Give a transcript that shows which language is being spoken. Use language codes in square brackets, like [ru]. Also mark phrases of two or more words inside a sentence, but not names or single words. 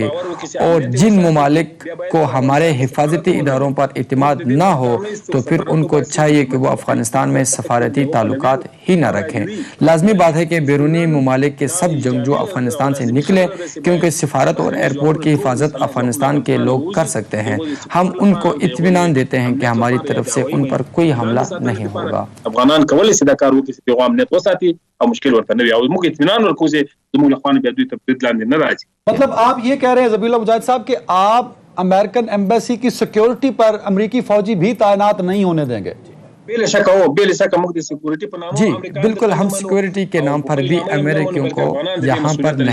[ur] اور جن ممالک کو ہمارے حفاظتی اداروں پر اعتماد نہ ہو تو پھر ان کو چاہیے کہ وہ افغانستان میں سفارتی تعلقات ہی نہ رکھیں. لازمی بات ہے کہ بیرونی ممالک کے سب جنگجو افغانستان سے نکلیں, کیونکہ سفارت اور ایئرپورٹ کی حفاظت افغانستان کے لوگ کر سکتے ہیں. ہم ان کو اطمینان دیتے ہیں کہ ہماری طرف سے ان پر کوئی حملہ نہیں ہوگا. [ps] افغانان کولی شي دا کار وکړي چې پیغام امنیت وساتي او مشکل ورته نه وي, او موږ اطمینان ورکوو چې زموږ له خوا نه بیا دوی ته برید لاندې نه راځي. [ur] مطلب آپ یہ کہہ رہے ہیں ذبیح اللہ مجاہد صاحب کہ آپ [en] American embassy [ur] کی سیکیورٹی پر امریکی فوجی بھی تعینات نہیں ہونے دیں گے؟ [ps] بے شک موږ د سیکورټي په نامه [ur] جی بالکل, ہم سیکورٹی کے نام پر بھی امریکیوں کو یہاں پر نہیں